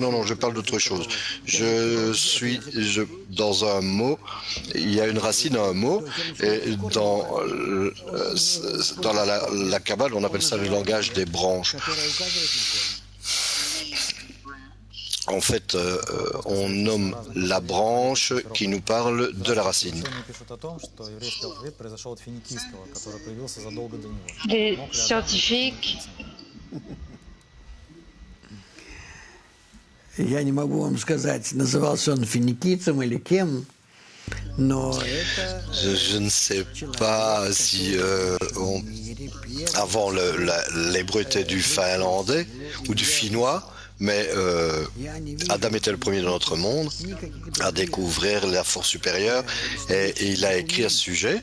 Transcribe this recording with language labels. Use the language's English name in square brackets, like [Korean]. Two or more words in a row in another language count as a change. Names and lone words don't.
[French] Non, je parle d'autre chose. Dans un mot, il y a une racine à un mot et dans la Kabbale, on appelle ça le langage des branches. En fait, on nomme la branche qui nous parle de la racine. Les scientifiques, [Russian] Я не могу вам сказать, назывался он финикийцем или кем, но это [French] Je ne sais pas si avant l'hébreu était du finlandais ou du finnois. Mais Adam était le premier de notre monde à découvrir la force supérieure et il a écrit à ce sujet.